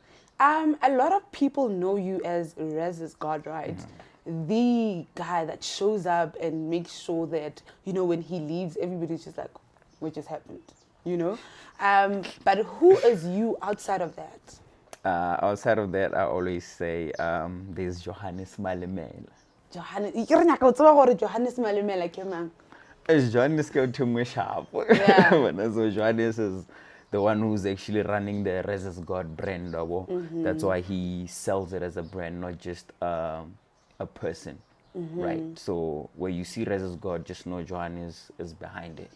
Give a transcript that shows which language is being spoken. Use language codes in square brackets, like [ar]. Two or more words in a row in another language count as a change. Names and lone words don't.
[en] A lot of people know you as Rez is God, right? The guy that shows up and makes sure that, you know, when he leaves, everybody's just like, what just happened? You know? But who is you outside of that? Outside of that, I always say there's Johannes Malemela. Johannes. [nso] Johannes Malemela ke mang? [en] It's Johannes go to my shop. Yeah. So Johannes is the one who's actually running the Rez's God brand. That's why he sells it as a brand, not just a person, right? So where you see Rez's God, just know Johannes is behind it.